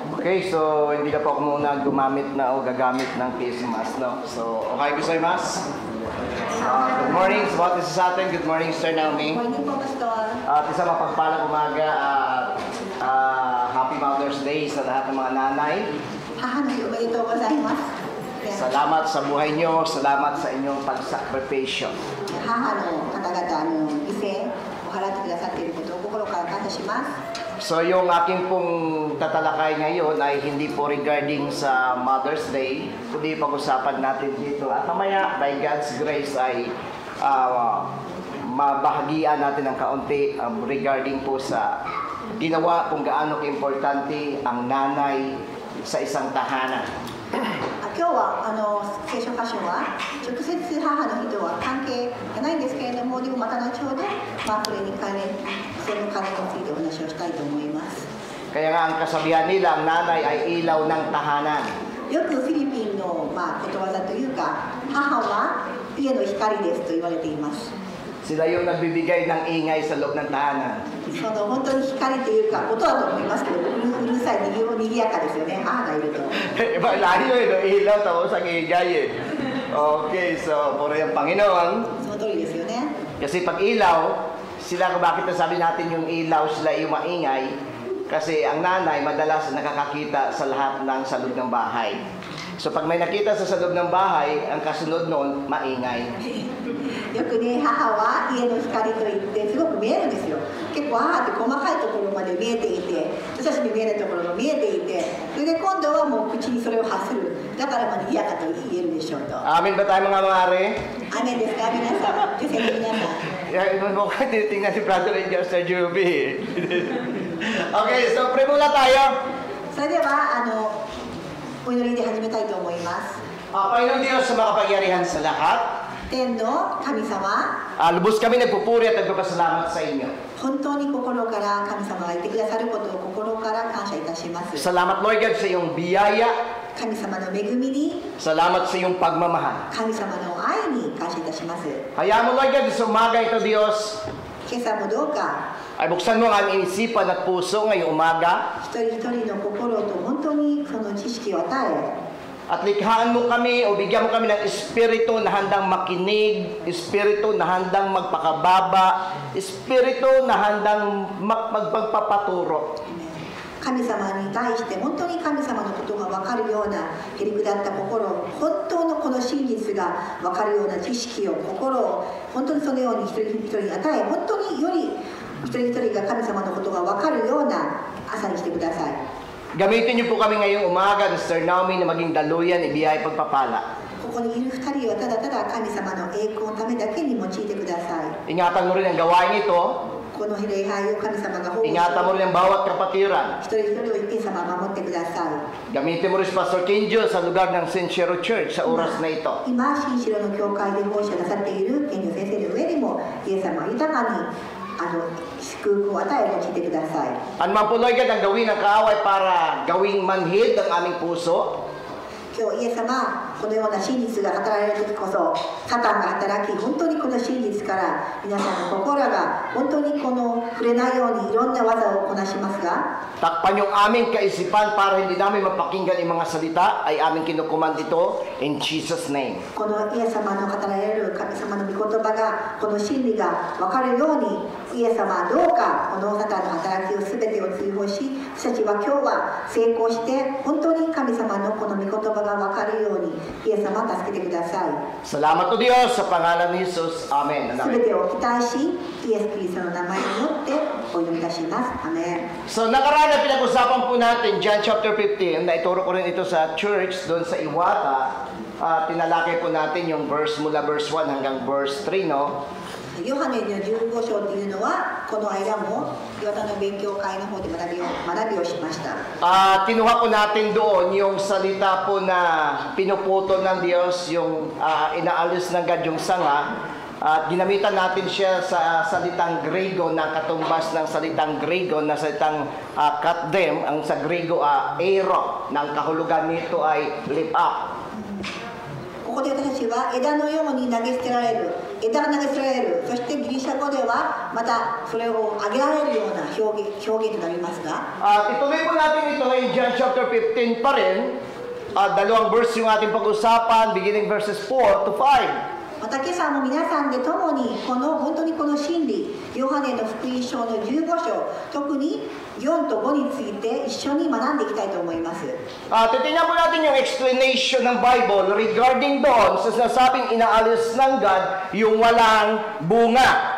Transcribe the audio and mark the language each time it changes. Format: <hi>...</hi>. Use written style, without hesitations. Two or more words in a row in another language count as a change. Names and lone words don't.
<tl>Okay, so hindi na po ako muna gagamit ng face mask, no?</tl> <ja>So, オーケーございます.</ja> <en>Good morning</en> <tl>sa bawat isa sa atin.</tl> <en>Good morning, Sir Naomi.</en> <tl>Morning po, Pastor. At isang mapagpalang umaga at</tl> <en>Happy Mother's Day</en> <tl>sa lahat ng mga nanay.</tl> <ja>母の日おめでとうございます。</ja> <tl>Salamat sa buhay nyo, salamat sa inyong pagsakripisyo.</tl> <ja>母の方々犠牲を払ってくださっていることを心から感謝します。</ja> <tl>So yung aking pong tatalakay ngayon ay hindi po regarding sa Mother's Day, kundi pag-usapan natin dito. At mamaya,</tl> <en>by God's grace</en> <tl>ay mabahagian natin ng kaunti regarding po sa ginawa kung gaano ka-importante ang nanay sa isang tahanan.</tl> <ja>今日は聖書箇所は直接母の日とは関係がないんですけれども、でもまた後ほど、それに関連についてお話をしたいと思います。</ja> <tl>Kaya nga ang kasabihan nila, ang nanay ay ilaw ng tahanan.</tl> <ja>よくフィリピンの、ことわざというか、母は家の光ですと言われています。</ja> <tl>Sila yung nagbibigay ng ingay sa loob ng tahanan.</tl> <ja>本当に光というか、音だと思いますけど、うるさい、にぎやかですよね、母がいると。</ja> <tl>Iba layo no? Ilaw tapos ang ingay eh. Okay, so puro yung Panginoon.</tl> <ja>その通りですよね。</ja> <tl>Kasi pag ilaw, sila bakit nasabi natin yung ilaw, sila yung maingay? Kasi ang nanay madalas nakakakita sa lahat ng saloob ng bahay. So pag may nakita sa saloob ng bahay, ang kasunod noon, maingay.</tl> <ja>よくね、母は家の光といってすごく見えるんですよ。結構母って細かいところまで見えていて、私たちに見えないところが見えていて、それで今度はもう口にそれを発する。だから賑やかと言えるでしょうと。</ja> <tl>Amin ba tayo mga mare?</tl> <ja>雨ですか皆さん、女性の皆さん。</ja> <tl>Yan, mo ka tinitingnan si Brother Angel sa Juby. Okay, so pray muna tayo.</tl> <ja>それではお祈りで始めたいと思います。</ja> <tl>Panginoon Diyos sa makapangyarihan sa lahat,</tl> <ja>天の神様、</ja> <tl>lubos kami nagpupuri at nagpapasalamat sa inyo.</tl> <ja>本当に心から神様がいてくださることを心から感謝いたします。</ja> <tl>Salamat Lord God sa iyong biyaya,</tl> <ja>神様の恵みに、</ja> <tl>salamat sa iyong pagmamahal.</tl> <ja>神様の愛に感謝いたします。</ja> <tl>Hayaan mo Lord God sa umaga ito Diyos,</tl> <ja>今朝もどうか</ja> <tl>ay buksan mo ang aming isipan at puso ngayong umaga,</tl> <ja>一人一人の心と本当にその知識を与え、</ja> <tl>at likhaan mo kami o bigyan mo kami ng espiritu na handang makinig, espiritu na handang magpakababa, espiritu na handang magpagpapaturo.</tl> <ja>神様に対して本当に神様のことが分かるようなへりくだった心、本当のこの真実が分かるような知識を、心を本当にそのように一人一人に与え、本当により一人一人が神様のことが分かるような朝にしてください。</ja> <tl>Gamitin niyo po kami ngayong umaga, Mr. Naomi, na maging daluyan, ibiyay pagpapala.</tl> <ja>ここにいる二人はただただ神様の栄光のためだけに用いてください。</ja> <tl>Ingatan mo rin ang gawain ito,</tl> <ja>この礼拝を神様が保護し、</ja> <tl>ingatan mo rin ang bawat kapatiran.</tl> <ja>一人一人をイエス様が守ってください。</ja> <tl>Gamitin mo rin si Pastor Kenjo sa lugar ng Sincero Church sa oras na ito.</tl> <ja>今、新城の教会で奉仕をなさっている賢治先生の上にも、イエス様は豊かに祝福を与え用いてください。</ja> <tl>Ano man po Lord God ang gawin ng kaaway para gawing manhid ang aming puso,</tl> <ja>今日イエス様、このような真実が語られる時こそ、サタンが働き、本当にこの真実から皆さんの心が本当にこの触れないようにいろんな技をこなしますが、</ja> <tl>takpan yung aming kaisipan para hindi namin mapakinggan yung mga salita ay aming kinukuman ito</tl> <en>in Jesus' name.</en> <ja>このイエス様の語られる神様の御言葉が、この真理が分かるように、イエス様はどうかこのサタンの働きを全てを追放し、私たちは今日は成功して、本当に神様のこの御言葉が分かるように、イエス様助けてください。</ja> <tl>Salamat o Diyos sa pangalan ni Jesus. Amen.</tl> <ja>全てを期待し、イエス・キリストの名前によってお祈りいたします。アメン。</ja> <tl>So nakaraan na pinag-usapan po natin John chapter 15, na ituro ko rin ito sa church doon sa Iwata. Tinalakay po natin yung verse mula verse 1 hanggang verse 3, no?</tl> <ja>ヨハネの15章というのは、この間も岩田の勉強会の方で学びをしました。</ja> <tl>Kinuha po natin doon yung salita po na pinuputol ng Diyos, yung inaalis ng God yung sanga. At ginamitan natin siya sa salitang Grego na katumbas ng salitang Grego na salitang katdem. Ang sa Grego, ero, na ang kahulugan nito ay</tl> <en>lift up.</en> <ja>ここで私たちは枝のように投げ捨てられる、枝が投げ捨てられる、そしてギリシャ語ではまたそれを上げられるような表現となりますが、</ja> <tl>ituloy po natin ito in John chapter 15 pa rin. Dalawang verse yung ating pag-usapan,</tl> <en>beginning verses 4 to 5.</en> <ja>また今朝も皆さんで共に本当にこの真理、ヨハネの福音書の15章、特に4と5について一緒に学んでいきたいと思います。</ja> <tl>Titingnan po natin yung explanation ng Bible regarding doon sa sinasabing inaalis ng God yung walang bunga.</tl>